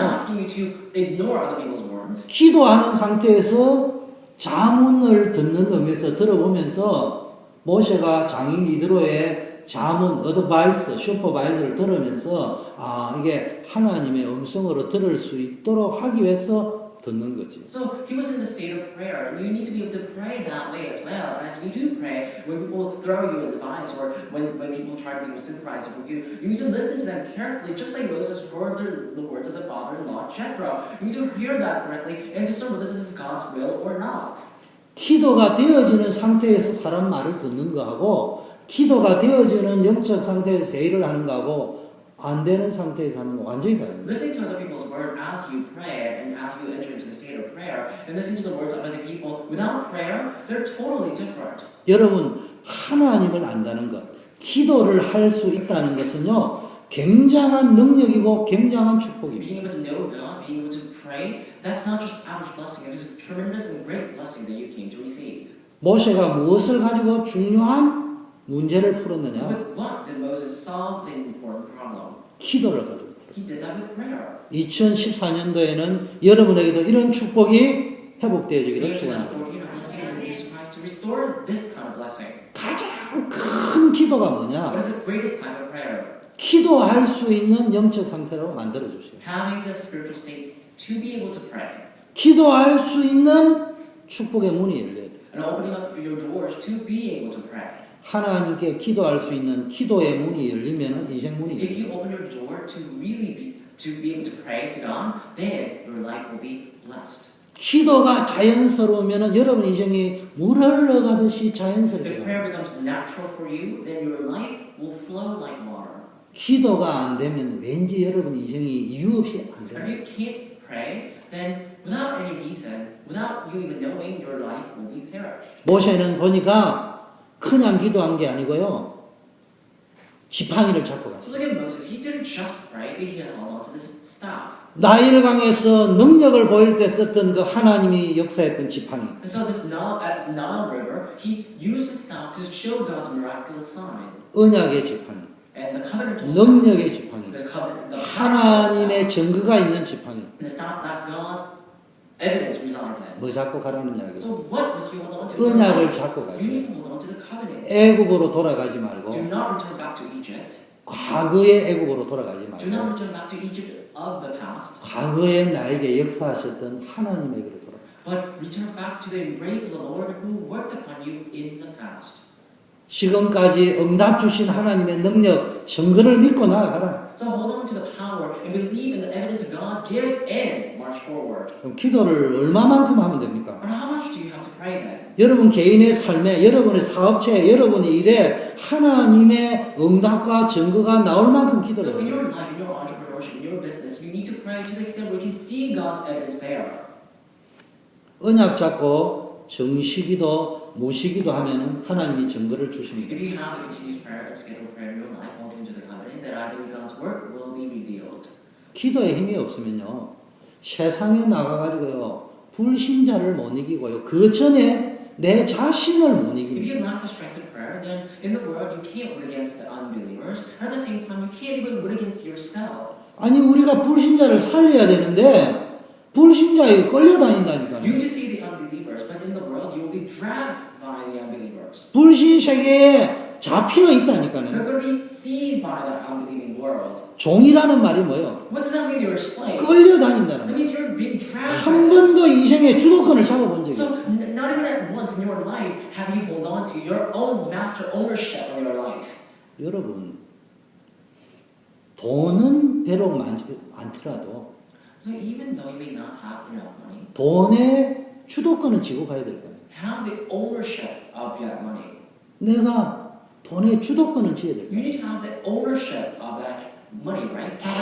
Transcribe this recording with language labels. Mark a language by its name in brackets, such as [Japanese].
[English] asking you to ignore other people's words. [Korean] 기도하는 상태에서 자문을 듣는 의미에서 들어보면서 모세가 장인 이드로의 자문, 어드바이스, 슈퍼바이저를 들으면서 아 이게 하나님의 음성으로 들을 수 있도록 하기 위해서 듣는 거지. [English] So he was in the state of prayer, and you need to be able to pray that way as well. And as you do pray, when people throw you a device or when people try to be sympathizing with you, you need to listen to them carefully, just like Moses heard the words of the father-in-law Jethro. You need to hear that correctly and discern whether this is God's will or not. [Korean] 기도가 되어지는 상태에서 사람 말을 듣는 거하고 기도가 되어지는 영적 상태에서 회의를 하는 거하고 안 되는 상태에서 하는 거 완전히 다릅니다. [English] Listening to other people's word as you pray and as you enter into the state of prayer, and listening to the words of other people without prayer, they're totally different. [Korean] 여러분 하나님을 안다는 것, 기도를 할 수 있다는 것은요, 굉장한 능력이고 굉장한 축복입니다. [English] Being able to know God, being able to pray, that's not just average blessing. It is a tremendous and great blessing that you came to receive. [Korean] 모세가 무엇을 가지고 중요한 문제를 [English] So [Korean] 풀었느냐? [English] with what did Moses solve the important problem? [Korean] 기도를 가지고. [English] He did that with prayer. [Korean] 2014년도에는 여러분에게도 이런 축복이 회복되어지기를 [English] He [Korean] 축원합니다. [English] blessing of Jesus Christ to restore this kind of blessing. [Korean] 가장 큰 기도가 뭐냐? [English] What is the greatest type of prayer? [Korean] 기도할 수 있는 영적 상태로 만들어 주세요. [English] Having the spiritual state to be able to pray. [Korean] 기도할 수 있는 축복의 문이 열려야 돼요. [English] And opening up your doors to be able to pray. [Korean] 하나님께 기도할 수 있는 기도의 문이 열리면 인생 문이 [English] If [Korean] 열려요. [English] you open your door to really be able to pray to God, then your life will be blessed. [Korean] 기도가 자연스러우면 여러분 인생이 물 흘러가듯이 자연스럽게 [English] If [Korean] 가요. [English] prayer becomes natural for you, then your life will flow like water. [Korean] 기도가 안 되면 왠지 여러분 인생이 이유 없이 안 [English] If [Korean] 돼요. [English] you can't pray, then without any reason, without you even knowing, your life will be perished. [Korean] 모세는 보니까 그냥 기도한 게 아니고요. 지팡이를 잡고 [English] So [Korean] 갔어요. [English] look at Moses. He didn't just pray, but he held on to this staff. [Korean] 나일강에서 능력을 보일 때 썼던 그 하나님이 역사했던 지팡이. [English] And so this at Nile River, he used his staff to show God's miraculous sign. [Korean] 언약의 지팡이. [English] And the covenantal staff, [Korean] 능력의 지팡이. [English] the covenant, the [Korean] 하나님의 증거가 있는 지팡이. [English] and the staff that God's evidence resides in. [Korean] 뭐 잡고 가라는 이야기예요. [English] So what was he holding on to? [Korean] 언약을 잡고 [English] You [Korean] 가세요. [English] need to hold on to the covenant. [Korean] 애굽으로 돌아가지 말고 [English] Do not return back to Egypt. [Korean] 과거의 애굽으로 돌아가지 [English] Do not [Korean] 말고 [English] return back to Egypt of the past. [Korean] 과거에 나에게 역사하셨던 하나님에게로 돌아가. [English] But return back to the embrace of the Lord who worked upon you in the past. [Korean] 지금까지 응답 주신 하나님의 능력, 증거를 믿고 나아가라. [English] So hold on to the power and believe in the evidence that God gives and march forward. [Korean] 그럼 기도를 얼마만큼 하면 됩니까? [English] But how much do you have to pray then? [Korean] 여러분 개인의 삶에, 여러분의 사업체에, 여러분의 일에 하나님의 응답과 증거가 나올 만큼 기도를 [English] So in [Korean] 해요. [English] your life, in your entrepreneurship, in your business, you need to pray to the extent where you can see God's evidence there. [Korean] 언약 잡고 정시기도, 무시기도 하면 하나님이 증거를 주십니다. [English] If you have a continuous prayer and scheduled prayer in your life, holding to the covenant, then I believe God's work will be revealed. [Korean] 기도에 힘이 없으면요, 세상에 나가가지고요, 불신자를 못 이기고요, 그 전에 내 자신을 못 [English] If [Korean] 이깁니다. [English] you lack the strength of prayer, then in the world you can't win against the unbelievers, and at the same time you can't even win against yourself. [Korean] 아니, 우리가 불신자를 살려야 되는데, 불신자에 끌려다닌다니까요. [English] You just see the unbelievers, but in the world you will be dragged by the unbelievers. [Korean] 불신 세계에 잡혀 [English] You're [Korean] 있다니까요. [English] going to be seized by that unbelieving world. [Korean] 종이라는 말이 뭐예요? [English] What does that mean? You're a slave. [Korean] 끌려다닌다는 [English] That [Korean] 거예요. [English] means you're being dragged. [Korean] 한 번도 인생에 주도권을 잡아본 적이 [English] So [Korean] 없어요. [English] not even at once in your life have you hold on to your own master ownership of your life. [Korean] 여러분, 돈은 비록 많더라도 [English] So even though you may not have enough money, [Korean] 돈의 주도권을 쥐고 가야 될 거예요. [English] have the ownership of that money. [Korean] 내가 돈의 주도권을 쥐어야 될 [English] You [Korean] 거예요. [English] need to have the ownership of that money, right?